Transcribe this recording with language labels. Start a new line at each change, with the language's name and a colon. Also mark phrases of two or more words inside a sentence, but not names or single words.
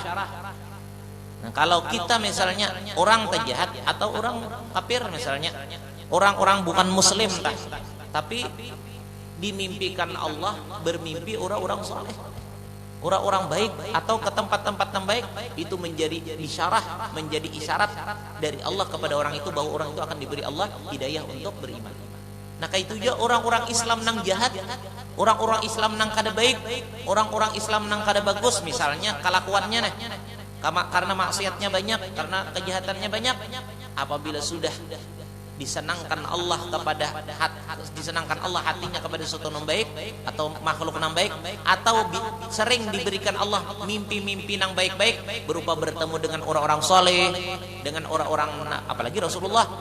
Indonesian: Nah, kalau kita misalnya orang terjahat atau orang kafir misalnya, orang-orang bukan muslim tapi dimimpikan Allah bermimpi orang-orang soleh, orang-orang baik atau ke tempat-tempat yang baik, itu menjadi bisyarah, menjadi isyarat dari Allah kepada orang itu bahwa orang itu akan diberi Allah hidayah untuk beriman. Nah, kayak itu juga orang-orang Islam nang jahat, orang-orang Islam
Banjar: nang kada baik,
Indonesian: orang-orang Islam
Banjar: nang kada bagus
Indonesian: misalnya kelakuannya nah, karena maksiatnya banyak, karena kejahatannya banyak, apabila sudah disenangkan Allah disenangkan Allah hatinya kepada sesuatu yang baik atau makhluk yang baik, atau sering diberikan Allah mimpi-mimpi yang baik-baik berupa bertemu dengan orang-orang soleh, dengan orang-orang, apalagi Rasulullah